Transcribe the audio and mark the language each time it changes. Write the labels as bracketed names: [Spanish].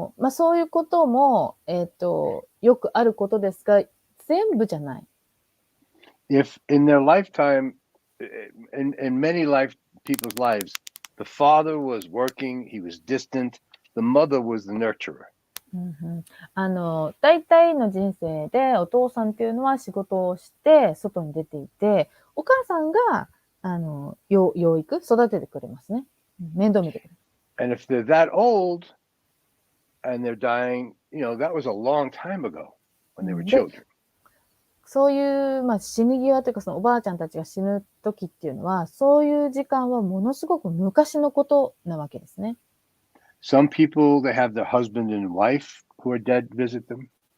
[Japanese] そういうことも、よくあることですが、全部じゃない。 [English] If in their lifetime, in many people's lives, the father was working, he was distant, the mother was the nurturer. [Japanese] 大体の人生でお父さんっていうのは仕事をして外に出ていて、お母さんが養育、育ててくれますね。面倒見てくれる。 [English] And if they're that old and they're dying, that was a long time ago when they were children. [Japanese] そういう、死に際というか、そのおばあちゃんたちが死ぬ時っていうのは、そういう時間はものすごく昔のことなわけですね。 [English] Some people, they have their husband and wife who are dead visit them.